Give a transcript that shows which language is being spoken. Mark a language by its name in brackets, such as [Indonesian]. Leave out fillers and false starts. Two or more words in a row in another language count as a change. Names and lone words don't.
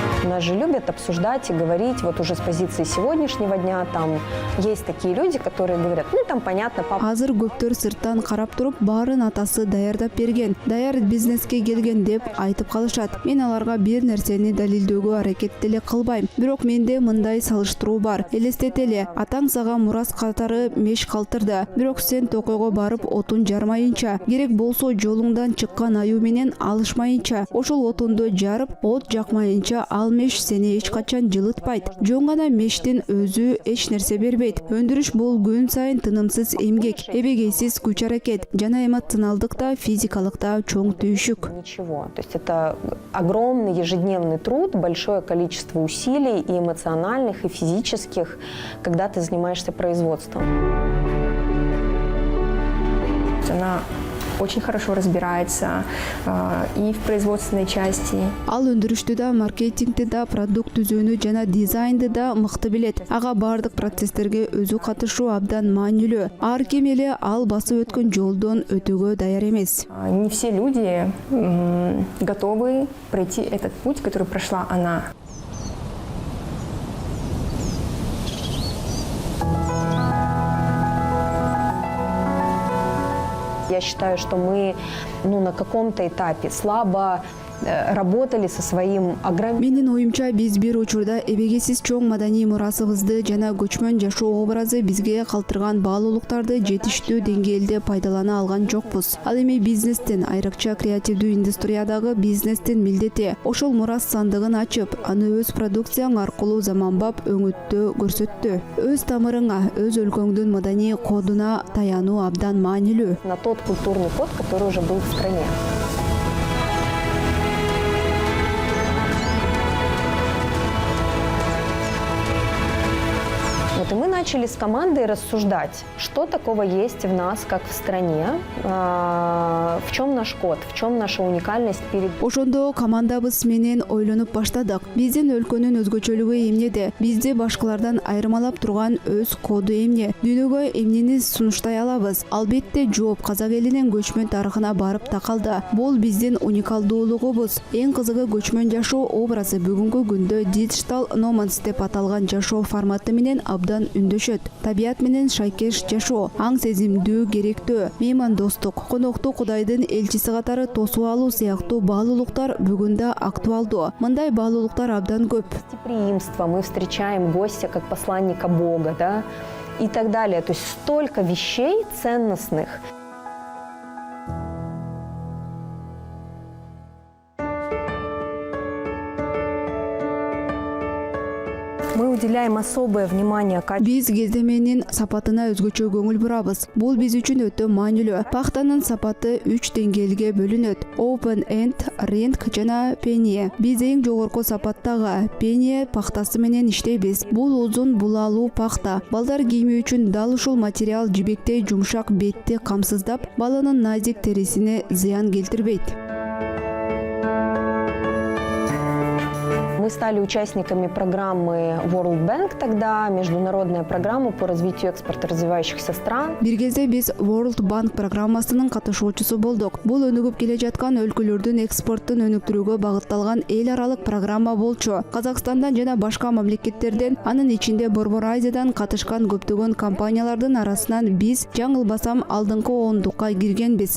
[Russian] нас же любят обсуждать и говорить, вот уже с позиции сегодняшнего дня, там есть такие люди, которые говорят, ну там понятно, папа. [Kyrgyz] Азыр көптөр сырттан карап туруп, баарын атасы даярдап берген, даяр бизнеске келген деп айтып калышат. Мен аларга бир нерсени далилдөөгө аракет деле кылбайм. Бирок менде мындай салыштыруу бар. Элестетели, атаң сага мурас катары меш калтырды. Бирок сен токойго барып отун жармайынча, керек болсо жолуңдан чыккан аю менен алышмайынча, ошол отунду жарып, от жакмайынча ал меш сени эч качан жылытпайт. Жөн гана мештин өзү эч нерсе бербейт. Өндүрүш бул күн сайын тынымсыз эмгек, эбегейсиз күч аракет, жана эмоционалдык да, физикалык да чоң түйшүк. [Russian] Ничего. То есть это огромный ежедневный труд, большое количество усилий и эмоциональных, и физических, когда ты занимаешься производством. Она очень хорошо разбирается и в производственной части. [Kyrgyz] Ал өндүрүштү да, маркетингди да, продукт түзүүнү жана дизайнды да мыкты билет. Ага бардык процесстерге өзү катышуу абдан маанилүү. Ар ким эле ал басып өткөн жолдон өтүүгө даяр эмес. [Russian] Не все люди готовы пройти этот путь, который прошла она. Я считаю, что мы на каком-то этапе слабо работали со своим огромным... [Kyrgyz] Менин оюмча биз бир учурда эбегесиз чоң маданий мурасыбызды жана көчмөн жашоо образы бизге калтырган баалуулуктарды жетиштүү деңгээлде пайдалана алган жокпуз. Ал эми бизнестин, айрыкча креативдүү индустриядагы бизнестин милдети ошол мурас сандыгын ачып, аны өз продукцияң аркылуу заманбап өңүттө көрсөттү. Өз тамырыңа, өз өлкөңдүн маданий кодуна таянуу абдан маанилүү. [Russian] На тот культурный код, который уже был в стране. Вот и мы начали с командой рассуждать, что такого есть в нас, как в стране, в чем наш код, в чем наша уникальность перед... [Kyrgyz] Ошондо командабыз менен ойлонуп баштадык. Биздин өлкөнүн өзгөчөлүгү эмнеде? Бизди башкалардан айырмалап турган өз коду эмне? Дүйнөгө эмнени сунуштай алабыз? Албетте жооп казак элинин көчмөн тарыхына барып такалды. Бул биздин уникалдуулугубуз. Эң кызыгы көчмөн жашоо образы бүгүнкү күндө [English] digital nomads [Kyrgyz] деп аталган жашоо форматы менен абдан үндөшөт. Табият менен шайкеш жашоо, аң сезимдүү, керектөө, меймандостук, конокту Кудайдын элчиси катары тосуп алуу сыяктуу баалуулуктар бүгүн да актуалдуу. Мындай баалуулуктар абдан көп. [Russian] Гостеприимство, мы встречаем гостя как посланника Бога, да, и так далее. То есть столько вещей ценностных. Мы уделяем особое внимание [Kyrgyz] Биз кездеменин сапатына өзгөчө көңүл бурабыз. Бул биз үчүн өтө маанилүү. Пахтанын сапаты 3 деңгээлге бөлүнөт: [English] open end, ring жана penny. [Kyrgyz] Биз эң жогорку сапаттагы penny пахтасы менен иштейбиз. Бул узун булалуу пахта. Балдар кийими үчүн дал ушул материал жибектей жумшак бетти камсыздап, баланын назик терисине зыян келтирбейт. [Russian] Мы стали участниками программы World Bank тогда, международная программа по развитию экспорта развивающихся стран. [Kyrgyz] Бир кезде биз World Bank программасынын катышуучусу болдук. Бул өнүгүп келе жаткан өлкөлөрдүн экспортун өнүктүрүүгө багытталган эл аралык программа болчу. Казакстандан жана башка мамлекеттерден, анын ичинде Борбор Азиядан катышкан көптөгөн компаниялардын арасынан биз жаңылбасам алдыңкы ондукка киргенбиз.